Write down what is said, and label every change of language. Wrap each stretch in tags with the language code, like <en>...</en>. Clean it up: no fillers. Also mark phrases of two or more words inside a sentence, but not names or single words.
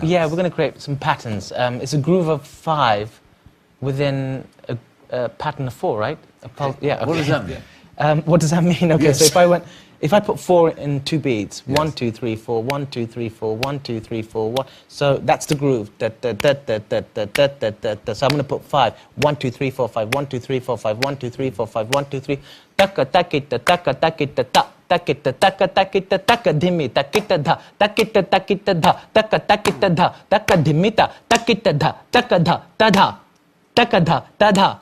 <en>Yeah, we're going to create some patterns. It's a groove of 5 within a pattern of 4, right? A pulse, yeah. Okay. What does that mean? What does that mean? Okay, Yes. so if I put 4 in 2 beats, 1, 2, 3, 4, 1, 2, 3, 4, 1, 2, 3, 4, 1. So that's the groove. Da, da, da, da, da, da, da, da, da, da. So I'm going to put 5. 1, 2, 3, 4, 5. 1, 2, 3, 4, 5. 1, 2, 3, 4, 5. 1, 2, 3. Taka takita taka takita ta. Takita taka takita taka dimita kita da. Takita takita da. Taka takita da. Taka dimita. Takita da. Taka da. Da da. Taka da. Da da.</en>